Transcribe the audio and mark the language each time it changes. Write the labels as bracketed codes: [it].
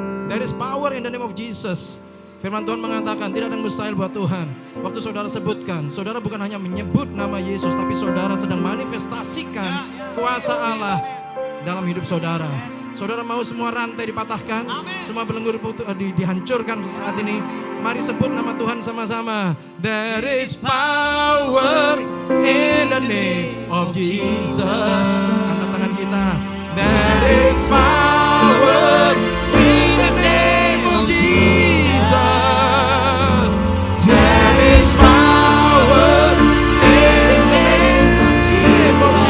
[en] There is power in the name of Jesus. [id] Firman Tuhan mengatakan tidak ada yang mustahil buat Tuhan. Waktu saudara sebutkan, saudara bukan hanya menyebut nama Yesus, tapi saudara sedang manifestasikan kuasa Allah dalam hidup saudara. Saudara mau semua rantai dipatahkan, semua belenggu dihancurkan saat ini. Mari sebut nama Tuhan sama-sama. [en] There is power in the name of Jesus. [id] Angkat tangan kita. [en] There is power in the name of Jesus. There is power in the name of Jesus.